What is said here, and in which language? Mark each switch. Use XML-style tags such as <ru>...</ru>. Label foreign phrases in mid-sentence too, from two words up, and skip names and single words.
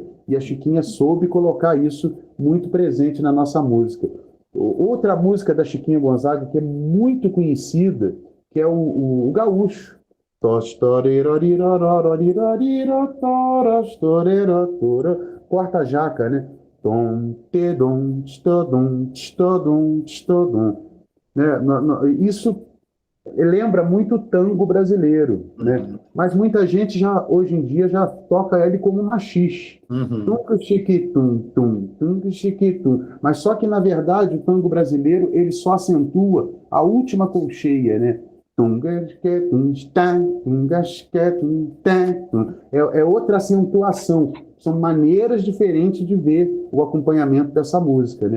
<pt>E a Chiquinha soube colocar isso muito presente na nossa música. Outra música da Chiquinha Gonzaga que é muito conhecida, que é o Gaúcho. Corta a jaca, né? Tom, tedom, tstodom, tstodom, tstodom. Né? Isso lembra muito o tango brasileiro, né? Mas muita gente hoje em dia já toca ele como machixe. Tunca chiquitum, tum, tunca chiquitum. Mas só que, na verdade, o tango brasileiro ele só acentua a última colcheia, né? É outra acentuação. São maneiras diferentes de ver o acompanhamento dessa música, né?</pt>